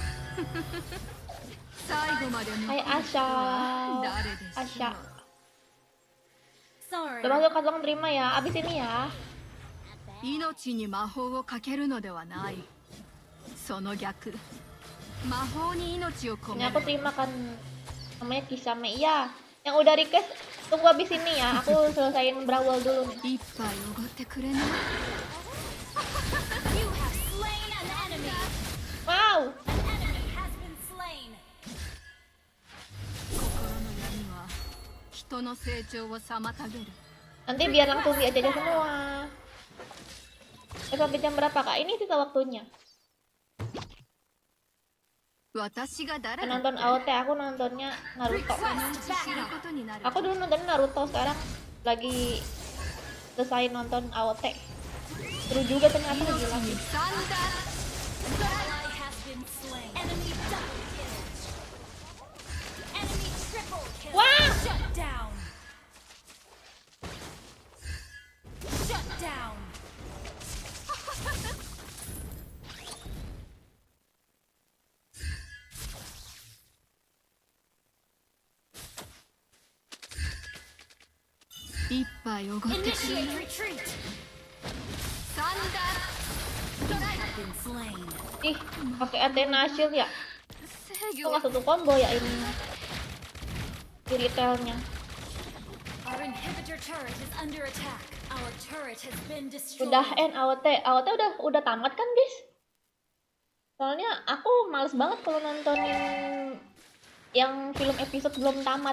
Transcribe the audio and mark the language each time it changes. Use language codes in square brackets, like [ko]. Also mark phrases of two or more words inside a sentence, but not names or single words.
[ja] 最後まで残 [id] Hai [ja] る人 [id] Asya. [ja] は誰でしょ [id] Asya. [ja] う。 [id] Sorry. Udah masuk kantong terima ya. Abis ini ya. [ja] 命に魔法をかけるのではない。その逆。魔法に命を込 [id] Ini [ja] め [id] aku [ja] る。 [id] terima kan. Namanya Kisame. Iya. Yang udah request tunggu abis ini ya. Aku selesaiin Brawl dulu nih. [ja] 一杯おごってくれない？ [en] You have slain an enemy. Wow. An enemy has been slain. [ja] 心の闇は人の成長を妨げる。 [id] Nanti biar langsung diajak semua. Sampai jam berapa kak? Ini sisa waktunya. [ja] 私が誰だって？ [id] Nonton AOT aku nontonnya Naruto. [ja] そのうち知ることになる。 [id] Aku dulu nonton Naruto, sekarang lagi selesai nonton AOT. Seru juga ternyata gila. [ja] 命にサンダー。 [en] Ally has been slain. Enemy double kill. Enemy triple kill. [id] Wah! [en] Shut down. Shut down. [ja] 一杯おごってくれない？ [en] Initiate retreat. [ja] サンダ [en] You have been slain. [id] Ih, pakai Athena Shield ya? [ja] ー。制 [id] Itu [ja] 御は [id] nggak satu combo ya ini di retailnya. [en] Our inhibitor turret is under attack. Our turret has been destroyed. [id] Udah end AOT. AOT udah tamat kan guys? Soalnya aku males banget kalau nontonin yang film episode belum tamat.